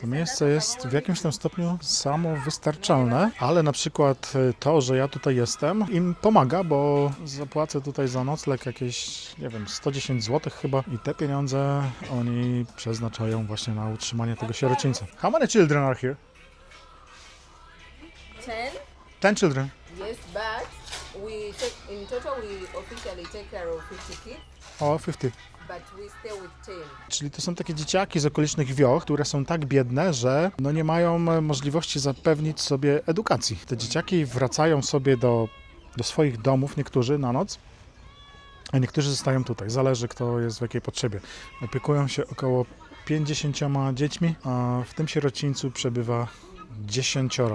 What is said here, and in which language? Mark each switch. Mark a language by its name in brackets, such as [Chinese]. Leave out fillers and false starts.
[Polish] To miejsce jest w jakimś tam stopniu samowystarczalne, ale na przykład to, że ja tutaj jestem, im pomaga, bo zapłacę tutaj za nocleg jakieś, nie wiem, 110 zł chyba i te pieniądze oni przeznaczają właśnie na utrzymanie tego sierocińca. [English] How many children are here? 10? 10 children. Yes, but we take, in total we officially take care of 50 kids, [Polish] O, 50. [English] but we stay with 10. [Polish] Czyli to są takie dzieciaki z okolicznych wioch, które są tak biedne, że no nie mają możliwości zapewnić sobie edukacji. Te dzieciaki wracają sobie do swoich domów, niektórzy na noc, a niektórzy zostają tutaj. Zależy, kto jest w jakiej potrzebie. Opiekują się około 50 dziećmi, a w tym sierocińcu przebywa 10.